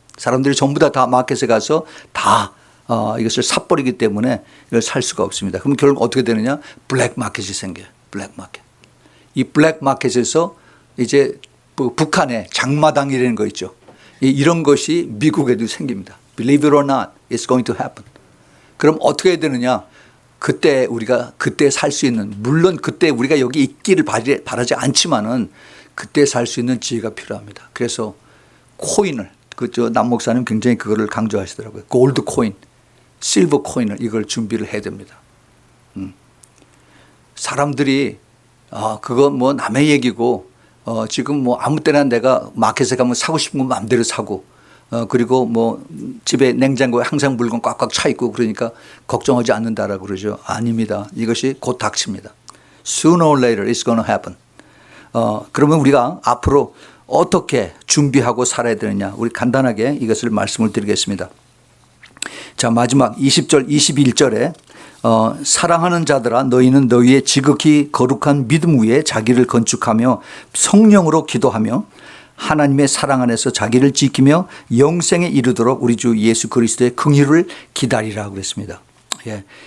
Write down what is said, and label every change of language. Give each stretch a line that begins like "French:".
Korean: 사람들이 전부 다 마켓에 가서 다 이것을 사버리기 때문에 이걸 살 수가 없습니다. 그럼 결국 어떻게 되느냐? 블랙 마켓이 생겨요. 블랙 마켓. 이 블랙 마켓에서 이제 북한의 장마당이라는 거 있죠. 이런 것이 미국에도 생깁니다.
English: Believe it or not, it's going to happen.
Korean: 그럼 어떻게 해야 되느냐? 그때 우리가 그때 살 수 있는 물론 그때 우리가 여기 있기를 바라지 않지만은 그때 살 수 있는 지혜가 필요합니다. 그래서 코인을 남 목사님 굉장히 그거를 강조하시더라고요. 골드 코인, 실버 코인을 이걸 준비를 해야 됩니다. 사람들이 그거 뭐 남의 얘기고 지금 뭐 아무 때나 내가 마켓에 가면 사고 싶은 거 마음대로 사고 그리고 뭐 집에 냉장고에 항상 물건 꽉꽉 차 있고 그러니까 걱정하지 않는다라고 그러죠. 아닙니다. 이것이 곧 닥칩니다.
English: Sooner or later it's going to happen.
Korean: 그러면 우리가 앞으로 어떻게 준비하고 살아야 되느냐 우리 간단하게 이것을 말씀을 드리겠습니다. 자, 마지막 20절 21절에 사랑하는 자들아 너희는 너희의 지극히 거룩한 믿음 위에 자기를 건축하며 성령으로 기도하며 하나님의 사랑 안에서 자기를 지키며 영생에 이르도록 우리 주 예수 그리스도의 긍휼을 기다리라고 그랬습니다. 예.